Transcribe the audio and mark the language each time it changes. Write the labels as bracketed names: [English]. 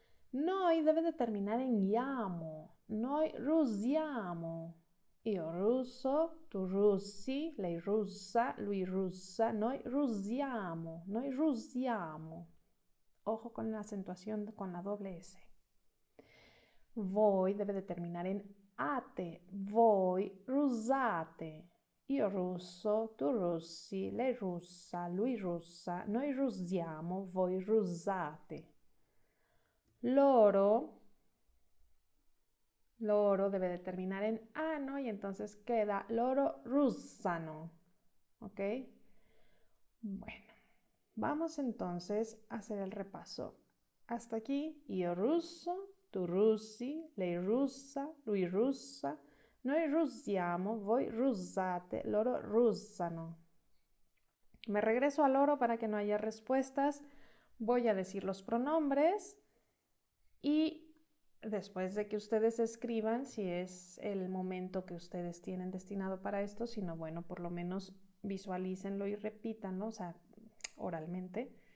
[Italian] Noi [Spanish] debe de terminar en [Italian] iamo, noi russiamo, io russo, tu russi, lei russa, lui russa, noi russiamo, noi russiamo. [Spanish] Ojo con la acentuación con la doble S. [Italian] Voi [Spanish] debe de terminar en [Italian] ate, voi russate, io russo, tu russi, lei russa, lui russa, noi russiamo, voi russate. [Spanish] Loro debe de terminar en ano y entonces queda [Italian] loro russano. [Spanish] ¿Ok? Bueno, vamos entonces a hacer el repaso. Hasta aquí, [Italian] io russo, tu russi, lei russa, lui russa, noi russiamo, voi russate, loro russano. [Spanish] Me regreso al loro para que no haya respuestas. Voy a decir los pronombres y después de que ustedes escriban, si es el momento que ustedes tienen destinado para esto, sino bueno, por lo menos visualícenlo y repítanlo, o sea, oralmente.